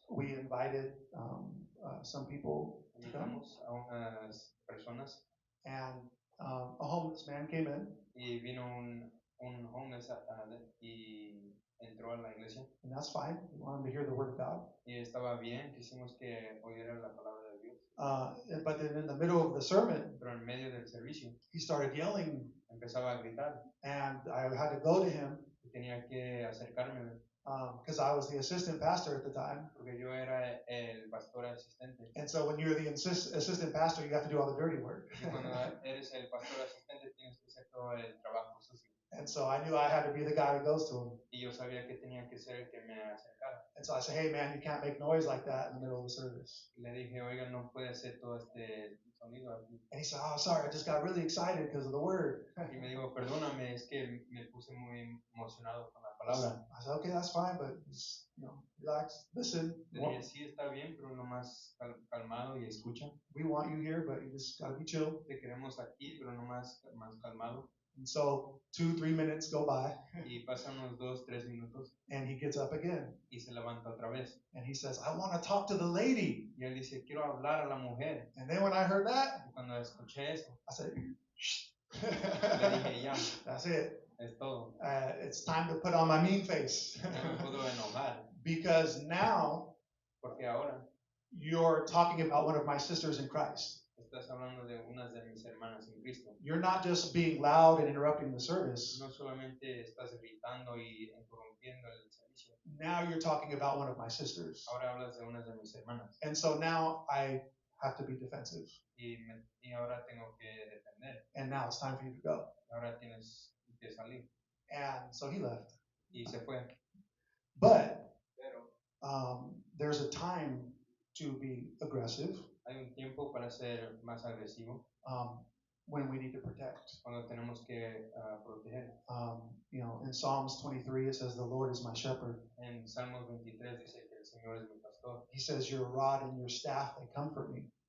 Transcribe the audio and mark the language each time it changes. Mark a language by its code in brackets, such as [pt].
[en] we invited some people to come, [es] invitamos a unas personas [en] and a homeless man came in, [es] y vino un homeless y entró a la iglesia [en] and that's fine. We want him to hear the word of God. [es] y estaba bien, quisimos que oyera la palabra de Dios. [en] But then in the middle of the sermon, [es] Pero en medio del servicio [en] he started yelling, [es] empezaba a gritar [en] and I had to go to him [es] y tenía que acercarme [en] because I was the assistant pastor at the time. [es] porque yo era el pastor asistente. [en] And so when you're the assistant pastor, you have to do all the dirty work. [es] Y cuando eres el pastor asistente tienes que hacer todo el trabajo sucio. [en] And so I knew I had to be the guy that goes to him. [es] Y yo sabía que tenía que ser el que me acercara. [en] And so I said, hey man, you can't make noise like that in the middle of the service. [es] Y le dije, oiga, no puede hacer todo este sonido aquí. [en] And he said, oh, sorry, I just got really excited because of the word. [es] Y me dijo, perdóname, es que me puse muy emocionado con la palabra. [en] I said, okay, that's fine, but just, relax, listen. [es] Le dije, sí, está bien, pero nomás calmado y escucha. [en] We want you here, but you just got to be chill. [es] Te queremos aquí, pero nomás más calmado. [en] And so 2-3 minutes go by, [es] Y pasan unos 2-3 minutos [en] and he gets up again. [es] y se levanta otra vez. [en] And he says, I want to talk to the lady. [es] Y él dice, quiero hablar a la mujer. [en] And then when I heard that, [es] Y cuando escuché eso, [en] I said, shh. [es] le dije, ya, [en] That's it. [es] es todo. [en] It's time to put on my mean face. [es] Ya me puedo enojar. [en] Because now [es] Porque ahora [en] you're talking about one of my sisters in Christ. [es] estás hablando de unas de mis hermanas en Cristo. [en] You're not just being loud and interrupting the service. [es] No solamente estás gritando y interrumpiendo el servicio. [en] Now you're talking about one of my sisters. [es] Ahora hablas de unas de mis hermanas. [en] And so now I have to be defensive. [es] Y ahora tengo que defender. [en] And now it's time for you to go. [es] Ahora tienes que salir. [en] And so he left. [es] Y se fue. [en] But [es] Pero [en] there's a time to be aggressive [es] hay un tiempo para ser más agresivo [en] when we need to protect. [es] cuando tenemos que proteger. [en] In Psalms 23, it says, the Lord is my shepherd. [es] En Salmos 23 dice que el Señor es mi pastor. [en] He says, your rod and your staff, they comfort me.